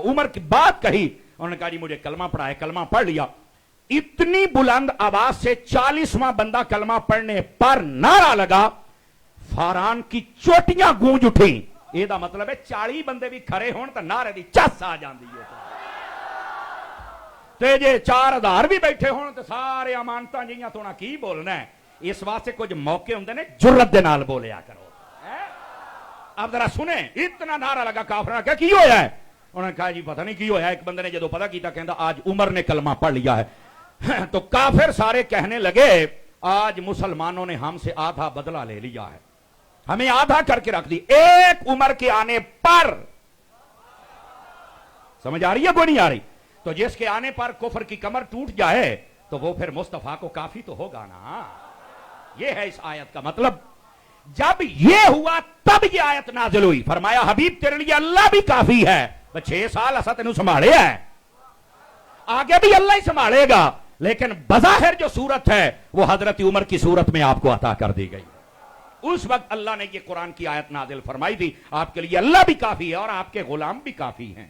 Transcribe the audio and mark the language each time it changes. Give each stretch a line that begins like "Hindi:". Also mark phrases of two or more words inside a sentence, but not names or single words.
Urdu: عمر کی بات کہی, انہوں نے کہا جی مجھے کلمہ پڑھا ہے, کلمہ پڑھ لیا. اتنی بلند آواز سے 40واں بندہ کلمہ پڑھنے پر نعرہ لگا, فاران کی چوٹیاں گونج اٹھیں.
Punjabi: یہ دا مطلب ہے 40 بندے بھی کھڑے ہون تو نعرے دی چس آ جاندی ہے. تے جے 4000 بھی بیٹھے ہون تو سارے امانتاں جیاں تونا کی بولنا ہے. اس واسطے کچھ موقع ہوندے نے جرت دے نال بولیا کرو.
Urdu: اب ذرا سنیں,
Punjabi: اتنا نعرہ لگا کافراں کہ کی ہویا ہے؟ انہوں نے کہا جی پتہ نہیں کی ہویا ہے. ایک بندے نے جدو پتہ کیتا کہندا آج عمر نے کلمہ پڑھ لیا ہے.
Urdu: تو کافر سارے کہنے لگے آج مسلمانوں نے ہم سے آدھا بدلہ لے لیا ہے, ہمیں آدھا کر کے رکھ دی ایک عمر کے آنے پر. سمجھ آ رہی ہے کوئی نہیں آ رہی؟ تو جس کے آنے پر کفر کی کمر ٹوٹ جائے تو وہ پھر مصطفیٰ کو کافی تو ہوگا نا. یہ ہے اس آیت کا مطلب. جب یہ ہوا تب یہ آیت نازل ہوئی، فرمایا حبیب تیرے لیے اللہ بھی کافی ہے. 6 سال
Punjabi: اساں تینوں
Urdu: سنبھالے ہے، آگے بھی اللہ ہی سنبھالے گا، لیکن بظاہر جو صورت ہے وہ حضرت عمر کی صورت میں آپ کو عطا کر دی گئی. اس وقت اللہ نے یہ قرآن کی آیت نازل فرمائی تھی، آپ کے لیے اللہ بھی کافی ہے اور آپ کے غلام بھی کافی ہیں.